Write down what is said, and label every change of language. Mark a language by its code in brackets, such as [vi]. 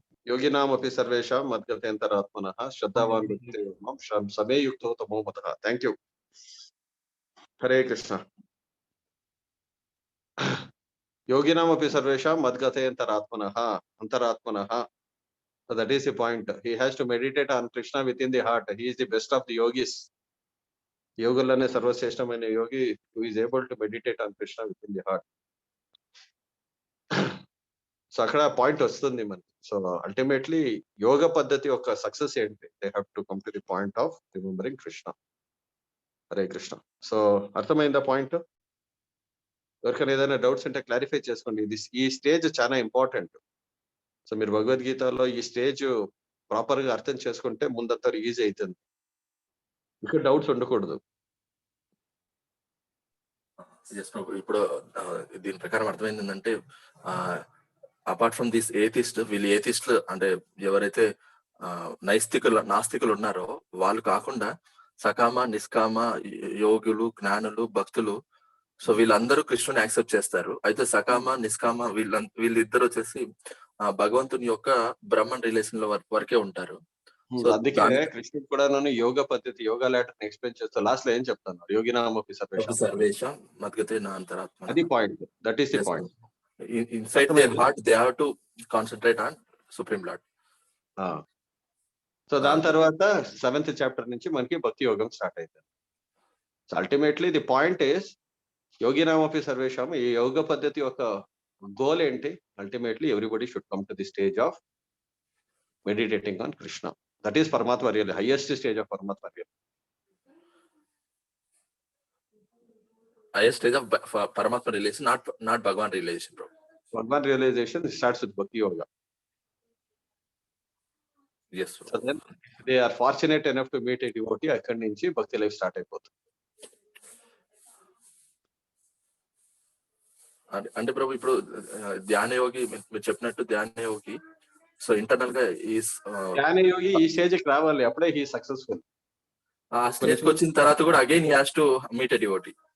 [sa] యోగినామపి సర్వేషాం మద్గతేంతరాత్మనః శ్రద్ధావాన్ భజతే యో మాం సమేయుక్తో తమోమతః. [en] Thank you. [sa] హరే కృష్ణ. యోగినామపి సర్వేషాం మద్గతేంతరాత్మనః అంతరాత్మనః. [en] So that is the point. He has to meditate on Krishna within the heart. He is the best of the yogis. [te] యోగులనే సర్వశ్రేష్టమైన Yogi [en] who is able to meditate on Krishna within the heart. [te] So అక్కడ point వస్తుంది మనకి. So ultimately యోగ పద్ధతి యొక్క success ఏంటి? [en] They have to come to the point of remembering Krishna. Hare Krishna. [te] So అర్థమైందా point? ఎవరికైనా ఏదైనా doubts ఉంటే క్లారిఫై చేసుకోండి. ఈ స్టేజ్ చాలా ఇంపార్టెంట్. సో మీరు భగవద్గీతలో ఈ స్టేజ్ ప్రాపర్ గా అర్థం చేసుకుంటే ముందంతా ఈజీ అవుతుంది. ఇక్కడ డౌట్స్ ఉండకూడదు. ఇప్పుడు దీని ప్రకారం అర్థమైంది ఏంటంటే [en] apart from this atheist, [te] వీళ్ళు ఏథిస్ట్లు అంటే ఎవరైతే నాస్తికులు ఉన్నారో వాళ్ళు కాకుండా సకామ నిష్కామ యోగులు జ్ఞానులు భక్తులు, సో వీళ్ళందరూ కృష్ణుని యాక్సెప్ట్ చేస్తారు. అయితే సకామ నిష్కామ వీళ్ళిద్దరు వచ్చేసి భగవంతుని యొక్క బ్రహ్మన్ రిలేషన్ లో వరకే ఉంటారు. అందుకే కృష్ణుడు కూడా యోగ పద్ధతి యోగా లెటర్ ఎక్స్ప్లెయిన్ చేస్తూ లాస్ట్ లో ఏం చెప్తాను? [sa] యోగినామపి సర్వేషాం మద్గతే అంతరాత్మ. [te] అది point. [en] That is the point. Inside their heart they have to concentrate on Supreme Lord. [te] So దాని తర్వాత 7th చాప్టర్ నుంచి మనకి భక్తి యోగం స్టార్ట్ అవుతుంది. [en] so ultimately the point is [sa] యోగినామపి సర్వేషాం. [te] ఈ యోగ పద్ధతి యొక్క గోల్ ఏంటి? [en] Ultimately everybody should come to the stage of meditating on Krishna. That is Paramatma real, highest stage of Paramatma real. Highest stage of Paramatma realization, not Bhagavan realization, bro. Bhagavan realization starts with Bhakti Yoga. Yes, bro. So then they are fortunate enough to meet a devotee. [te] అక్కడి నుంచి భక్తి life start అయిపోతుంది. అంటే ప్రభు ఇప్పుడు ధ్యాన యోగి మీరు చెప్పినట్టు ధ్యాన యోగి సో ఇంటర్నల్ గా ధ్యాన యోగి ఈ స్టేజ్ కి రావాలి, అప్పుడే [en] He successful. [te] ఆ స్టేజ్ కి వచ్చిన తర్వాత కూడా [en] Again he has to meet a devotee.